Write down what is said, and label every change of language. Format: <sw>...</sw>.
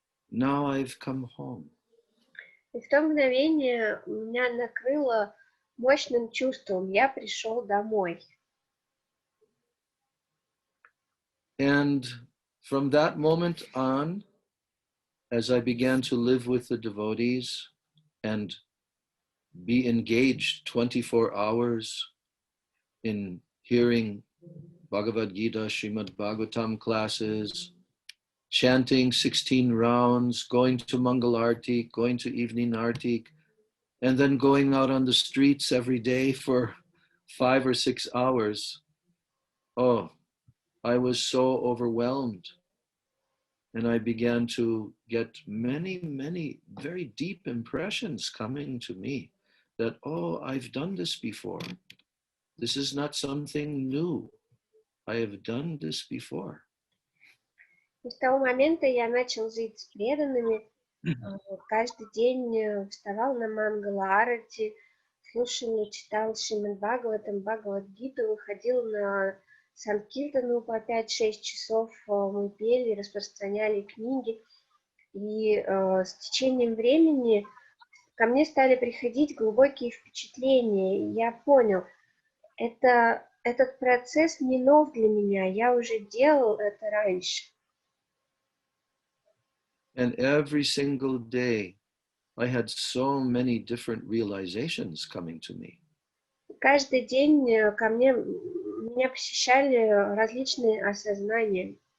<en>Now I've come home.</en> <ru>И в то мгновение меня накрыло мощным чувством. Я пришел домой.</ru> <en>And from that moment on, as I began to live with the devotees and be engaged 24 hours in hearing Bhagavad Gita, Srimad Bhagavatam classes, chanting 16 rounds, going to Mangal Arti, going to evening Arti, and then going out on the streets every day for 5 or 6 hours. Oh, I was so overwhelmed. And I began to get many, many very deep impressions coming to me that, oh, I've done this before. This is not something new. I have done this before.</en> <ru>И с того момента я начал жить с преданными. Каждый день вставал на Мангала-арати, слушал и читал Шримад Бхагаватам, Бхагавад-гиту, выходил на Санкиртану по 5-6 часов, мы пели, распространяли книги. И с течением времени ко мне стали приходить глубокие впечатления. И я понял, этот процесс не нов для меня, я уже делал это раньше.</ru> <en>And every single day, I had so many different realizations coming to me.</en> <ru>Каждый день меня посещали различные осознания.</ru>